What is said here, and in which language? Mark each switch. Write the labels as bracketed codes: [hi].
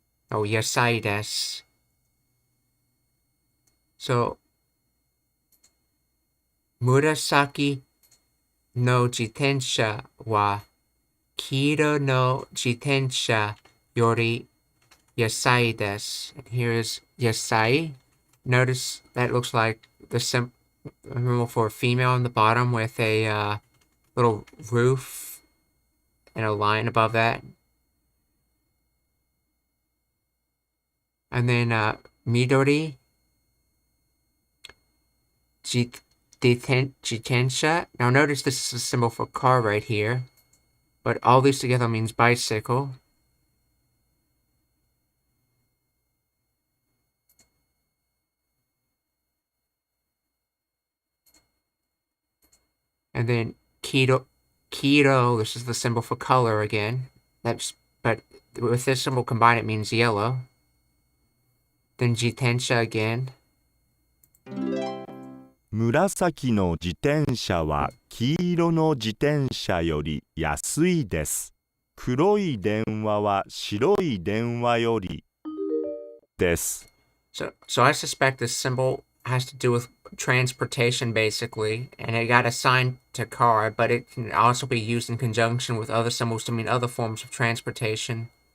[ja] 安いです。 So, 紫の自転車は黄色の自転車より安いです。 [en] And here's 安い. Notice that looks like the symbol for a female on the bottom with a little roof and a line above that. And then midori, jitensha. Now notice this is a symbol for car right here, but all these together means bicycle. And then keto, this is the symbol for color again. But with this symbol combined, it means yellow. Then jitensha again. [ja] 紫の自転車は黄色の自転車より安いです。黒い電話は白い電話よりです。 [en] So I suspect this symbol has to do with transportation, basically, and it got assigned to car, but it can also be used in conjunction with other symbols to mean other forms of transportation.